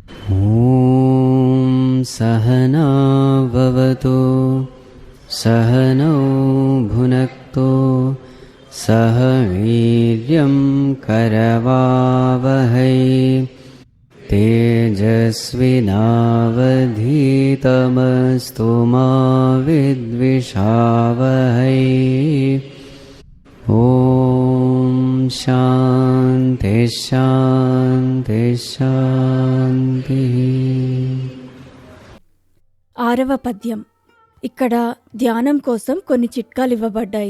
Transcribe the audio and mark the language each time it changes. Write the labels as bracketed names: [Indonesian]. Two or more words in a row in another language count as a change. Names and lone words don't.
[Sanskrit] ॐ सहना भवतु सहनौ भुनक्तु सह वीर्यं करवावहै तेजस्विनावधीतमस्तु मा विद्विषावहै। ఓం శాంతి శాంతి శాంతి. [Telugu] 6వ పద్యం. ఇక్కడ ధ్యానం కోసం కొన్ని చిట్కాలు ఇవ్వబడ్డాయి.